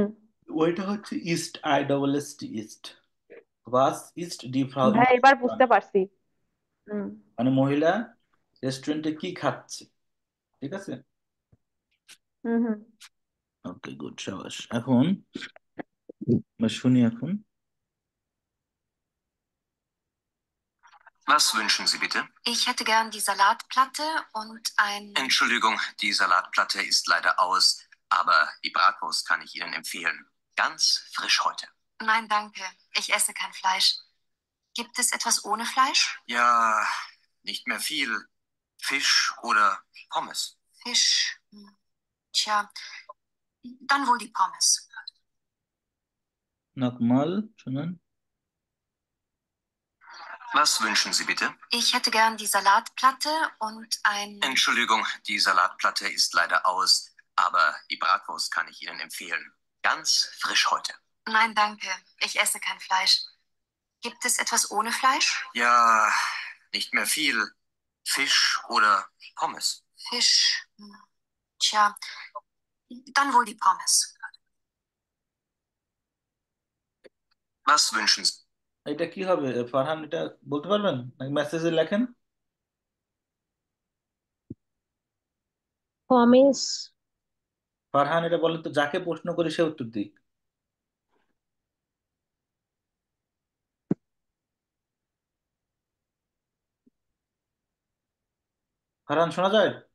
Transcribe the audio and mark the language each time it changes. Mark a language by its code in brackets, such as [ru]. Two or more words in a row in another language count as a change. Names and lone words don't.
[bn] ওইটা হচ্ছে ইস্ট, [en] I double S T, [bn] ইস্ট। [de] Was ist die Frau in [bn] ভাই এবার বুঝতে রেস্টুরেন্ট, পারছি। হুম মানে মহিলা রেস্টুরেন্টে কি খাচ্ছে, ঠিক আছে? হুম হুম। ওকে, গুড, সাবাস। এখন আমরা শুনি এখন। [de] Was wünschen Sie bitte? Ich hätte gern die Salatplatte und ein... Entschuldigung, die Salatplatte ist leider aus, aber die Bratwurst kann ich Ihnen empfehlen. Ganz frisch heute. Nein, danke. Ich esse kein Fleisch. Gibt es etwas ohne Fleisch? Ja, nicht mehr viel. Fisch oder Pommes. Fisch. Tja, dann wohl die Pommes. [bn] নকমাল শুনুন। [de] Was wünschen Sie bitte? Ich hätte gern die Salatplatte und ein... Entschuldigung, die Salatplatte ist leider aus, aber die Bratwurst kann ich Ihnen empfehlen. Ganz frisch heute. Nein, danke. Ich esse kein Fleisch. Gibt es etwas ohne Fleisch? Ja, nicht mehr viel. Fisch oder Pommes. Fisch. Tja, dann wohl die Pommes. Was wünschen Sie? [bn] এটা কি হবে ফারহান, এটা বলতে পারবেন নাকি মেসেজে লেখেন? পমেস। ফারহান এটা বলেন তো, যাকে প্রশ্ন করি সে উত্তর দিক। ফারহান শোনা যায়?